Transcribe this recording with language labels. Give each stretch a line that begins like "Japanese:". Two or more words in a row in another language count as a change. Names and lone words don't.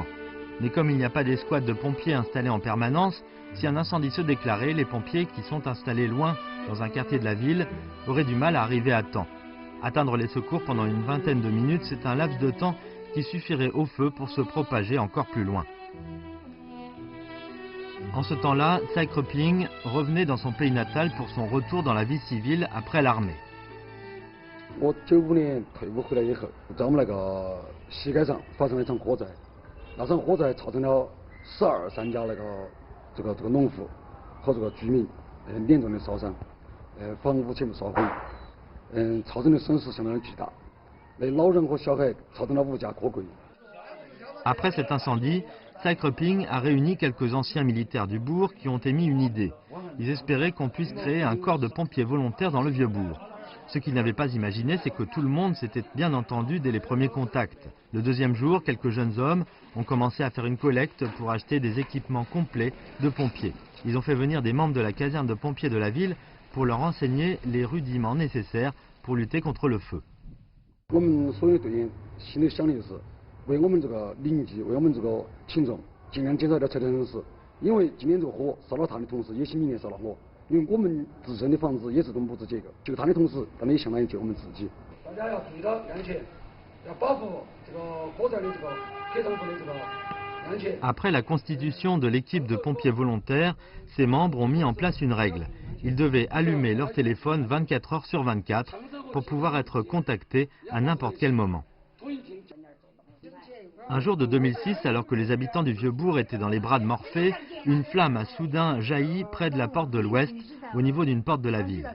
French: Mais comme il n'y a pas d'escouade de pompiers installés en permanence, si un incendie se déclarait, les pompiers qui sont installés loin dans un quartier de la ville auraient du mal à arriver à temps. Atteindre les secours pendant une vingtaine de minutes, c'est un laps de temps qui suffirait au feu pour se propager encore plus loin. En ce temps-là, Tsai Kreping revenait dans son pays natal pour son retour dans la vie civile après l'armée.
Chinese: 我95年退伍回来以后，在我们那个西街上发生了一场火灾，那场火灾造成了3家这个农户和这个居民严重的烧伤，房屋全部烧毁，造成的损失相当的巨大，对老人和小孩造成了无家可归。
French: Après cet incendie, Tsai Kreping a réuni quelques anciens militaires du bourg qui ont émis une idée. Ils espéraient qu'on puisse créer un corps de pompiers volontaires dans le vieux bourg. Ce qu'ils n'avaient pas imaginé, c'est que tout le monde s'était bien entendu dès les premiers contacts. Le deuxième jour, quelques jeunes hommes ont commencé à faire une collecte pour acheter des équipements complets de pompiers. Ils ont fait venir des membres de la caserne de pompiers de la ville pour leur enseigner les rudiments nécessaires pour lutter contre le feu.
Chinese: 我们所有队员心里想的就是为我们这个邻居，为我们这个群众尽量减少点拆迁损失，因为今年这个火烧了他的同时，也是明年烧了我。因为我们自身的房子也是种物质结构，救他的同时，当然也相当于救我们自己。大家要注意到安全，要保护这个火灾的这个开场部的这个安全。
French: Après la constitution de l'équipe de pompiers volontaires, ses membres ont mis en place une règle. Ils devaient allumer leur téléphone 24 heures sur 24 pour pouvoir être contactés à n'importe quel moment. Un jour de 2006, alors que les habitants du Vieux-Bourg étaient dans les bras de Morphée, une flamme a soudain jailli près de la porte de l'Ouest, au niveau d'une porte de la ville.